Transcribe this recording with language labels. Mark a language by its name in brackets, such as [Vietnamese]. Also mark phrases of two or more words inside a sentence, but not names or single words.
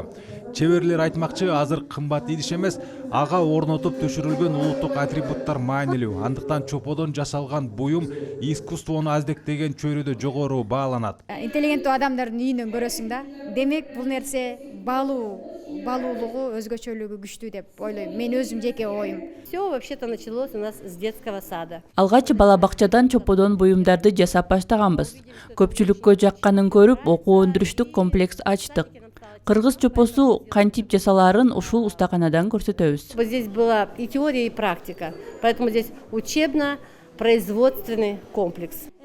[Kyrgyz] Чеберлер айтмакчы, азыр кымбат идиш эмес, ага орнотуп түшүрүлгөн улуттук атрибуттар маанилүү. Андыктан чоподон жасалган буюм искусствону аздектеген чөйрөдө жогору бааланат. Интеллигенттүү адамдардын үйүнөн көрөсүң да. Демек бул нерсе балуулугу, өзгөчөлүгү күчтүү деп ойлойм. Мен өзүм жеке оюм. [Russian] Все вообще-то началось у нас с детского сада. [Kyrgyz] Алгач бала бакчадан чоподон буюмдарды жасап баштаганбыз. Көпчүлүккө жакканын көрүп, окуу өндүрүштүк комплекс ачтык. Кыргыз чопосу кантип жасалаарын ушул устаканадан көрсөтөбүз. [Russian] Здесь была и теория, и практика. Поэтому здесь учебно-производственный комплекс.